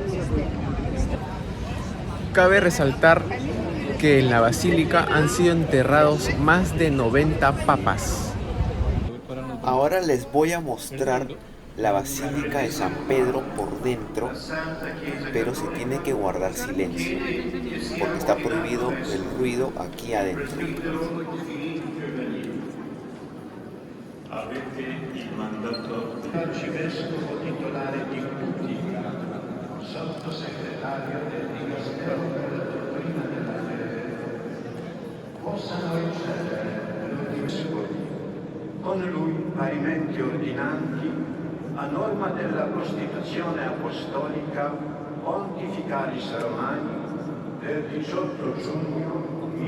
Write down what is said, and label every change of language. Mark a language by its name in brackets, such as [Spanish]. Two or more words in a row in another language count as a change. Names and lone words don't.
[Spanish] Cabe resaltar que en la basílica han sido enterrados más de 90 papas. Ahora les voy a mostrar la Basílica de San Pedro por dentro, pero se tiene que guardar silencio, porque está prohibido el ruido aquí adentro. [Italian] Avete il mandato arcivescovo titolare di Putica, sottosegretario del Dicastero per la dottrina della fede, possano ricevere l'ordine con lui parimenti ordinanti a norma della Costituzione Apostolica Pontificalis Romani del 18 giugno